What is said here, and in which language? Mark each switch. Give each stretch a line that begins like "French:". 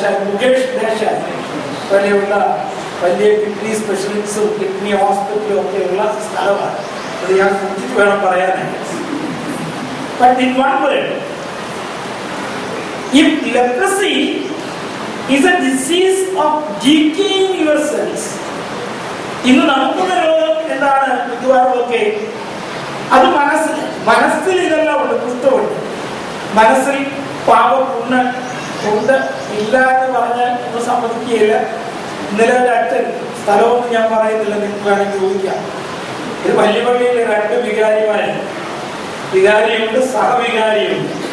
Malayalam: മുകേഷ് ദേശായി പോലെയുള്ള വലിയ kidney സ്പെഷ്യലിസ്റ്റും kidney ഹോസ്പിറ്റലും ഒക്കെയുള്ള സ്ഥലമാണ്. അത് ഞാൻ കുറിച്ചിട്ട് വേണം പറയാനായിട്ട്.
English: But in one word, if leprosy is a disease of decaying your cells,
Malayalam: ഇന്ന് നമുക്കുള്ള രോഗം എന്താണ്? മിക്കവാറുമൊക്കെ അത് മനസ്സിൽ ഇതെല്ലാം ഉണ്ട്, കുഷ്ഠമുണ്ട്. മനസ്സിൽ പാപപുണ്ണ് ഉണ്ട് ഇല്ല എന്ന് പറഞ്ഞാൽ ഒന്നും സമ്മതിക്കുകയില്ല. ഇന്നലെ ഒരു അച്ഛൻ, സ്ഥലമൊന്നും ഞാൻ പറയുന്നില്ല, നിങ്ങൾക്ക് വേണമെങ്കിൽ ചോദിക്കാം. ഒരു വലിയ പള്ളിയിൽ 2 വികാരിമാരുണ്ട്. വികാരിയുണ്ട്, സഹവികാരിയുണ്ട്.